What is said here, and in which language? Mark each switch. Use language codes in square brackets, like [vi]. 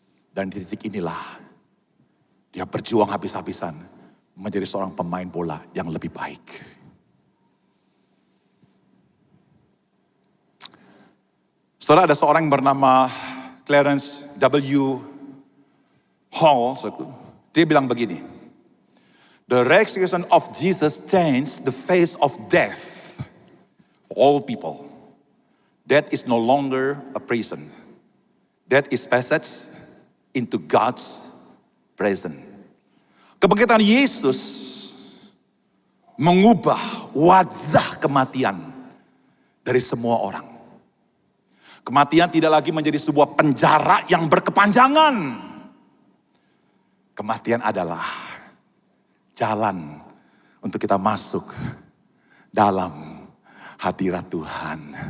[id] Dan di titik inilah, dia berjuang habis-habisan menjadi seorang pemain bola yang lebih baik. Setelah ada seorang yang bernama Clarence W. [en] Hall, [id] dia bilang begini, [en] the resurrection of Jesus changed the face of death for all people. Death is no longer a prison. Death is passage into God's presence. [id] Kebangkitan Yesus mengubah wajah kematian dari semua orang. Kematian tidak lagi menjadi sebuah penjara yang berkepanjangan. Kematian adalah jalan untuk kita masuk dalam hadirat Tuhan.